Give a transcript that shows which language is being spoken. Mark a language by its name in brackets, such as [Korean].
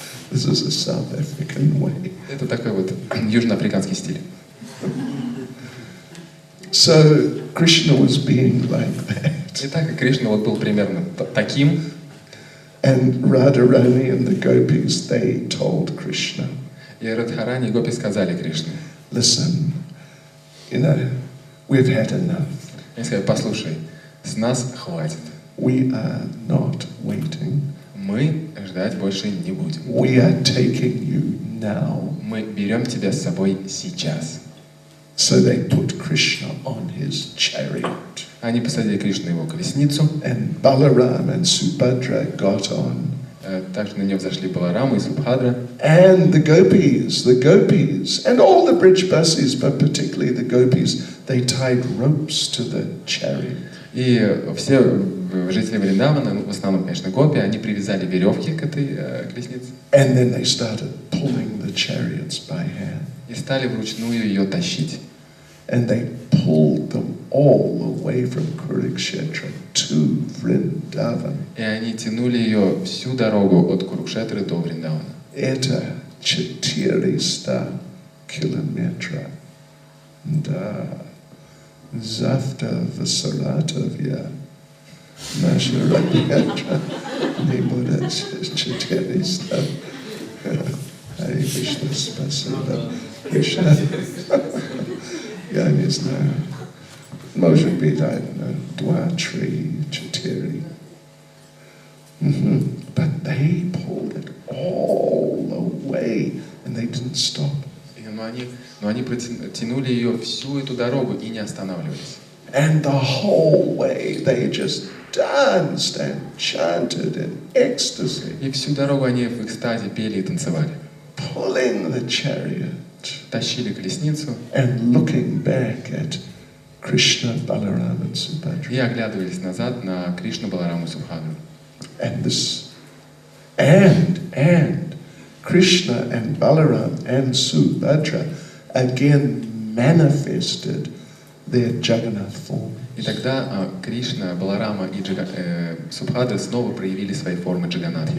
[English] This is a South African way. [Russian] Это такой вот южноафриканский стиль. [English] So Krishna was being like that. [Russian] Итак, и Кришна вот был примерно таким. [English] And Radharani and the gopis, they told Krishna. [Russian] И Радхарани и гопи сказали Кришне. [English] Listen, we've had enough. [Russian] Они сказали, послушай, с нас хватит. [English] We are not waiting. [Russian] Мы ждать больше не будем. [English] We are taking you now. [Russian] Мы берем тебя с собой сейчас. [English] So they put Krishna on his chariot. [Russian] Они посадили Кришну на его колесницу. [English] And Balaram and Subhadra got on. [Russian] Также на нее взошли Баларама и Субхадра. [English] And the gopis, and all the Brijbasis, but particularly the gopis, they tied ropes to the chariot. [Russian] И все жители Вриндавана, в основном, конечно, гопи, они привязали веревки к этой колеснице. [English] And then they started pulling the chariots by hand. [Russian] И стали вручную ее тащить. [English] And they pulled them all the way from Kurukshetra to Vrindavan. [Russian] И они тянули ее всю дорогу от Курукшетры до Вриндавана. Это 400 километров. Да. Завтра в Саратове наша ракета не будет 400. Харе Кришна, спасибо. Кришна. Я не знаю. Может быть, 2, 3, 4. [English] But they pulled it all the way, and they didn't stop. [Russian] Но они тянули ее всю эту дорогу и не останавливались. [English] And the whole way they just danced and chanted in ecstasy. [Russian] И всю дорогу они в экстазе пели и танцевали. [English] Pulling the chariot. [Russian] Тащили колесницу. [English] And looking back at Krishna, Balaram and Subhadra. [Russian] И оглядывались назад на Кришну, Балараму и Субхадру. [English] And Krishna and Balaram and Subhadra again manifested their Jagannath form. [Russian] И тогда Кришна, Баларама и Субхадра снова проявили свои формы Джаганатхи.